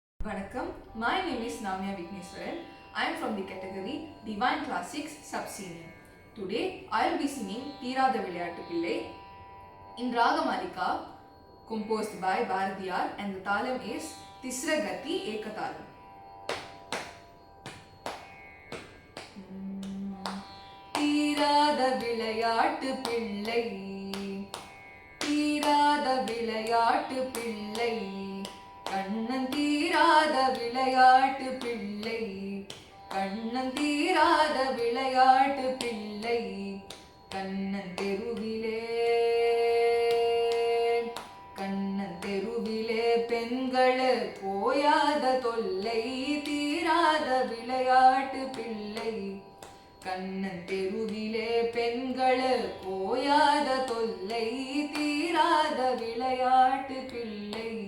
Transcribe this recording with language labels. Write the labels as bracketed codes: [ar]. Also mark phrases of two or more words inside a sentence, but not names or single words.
[en] Vanakkam, my name is Namya Vigneswaran. I am from the category Divine Classics Sub-Senior. Today, I will be singing Theerada Vilayattu Pillai in Raga Malika, composed by Bharatiyar, and the Thalam is Tisra Gati Ekathalam. Theerada Vilayattu Pillai, Theerada Vilayattu Pillai, [ta] கண்ணன் தீராத விளையாட்டு பிள்ளை, கண்ணன் தீராத விளையாட்டு பிள்ளை, கண்ணன் தெருவிலே, கண்ணன் தெருவிலே பெண்கள் போயாத தொல்லை, தீராத விளையாட்டு பிள்ளை, கண்ணன் தெருவிலே பெண்கள் போயாத தொல்லை, தீராத விளையாட்டு பிள்ளை.